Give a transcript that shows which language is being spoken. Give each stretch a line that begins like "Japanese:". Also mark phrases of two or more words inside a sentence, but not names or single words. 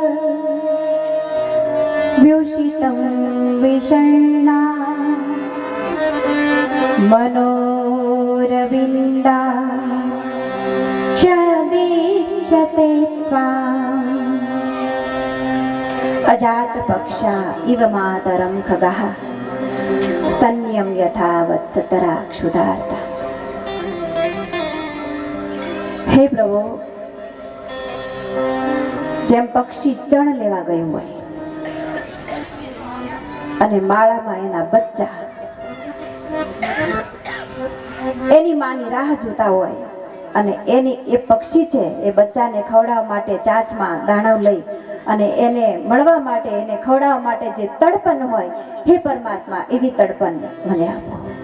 Sanskrit: व्युषितं विषण्णा मनोरविन्दा अजात पक्षा इव मातरं खगः स्तन्यं यथा वत्सतरा क्षुधार्ता. हे प्रभु,
Gujarati: જેમ પક્ષી ચણ લેવા ગયું હોય અને માળામાં એના બચ્ચા એની માની રાહ જોતા હોય અને એની એ પક્ષી છે એ બચ્ચાને ખવડાવવા માટે ચાંચમાં દાણો લઈ અને એને મળવા માટે એને ખવડાવવા માટે જે તડપન હોય, હે પરમાત્મા, એવી તડપન મને આપો.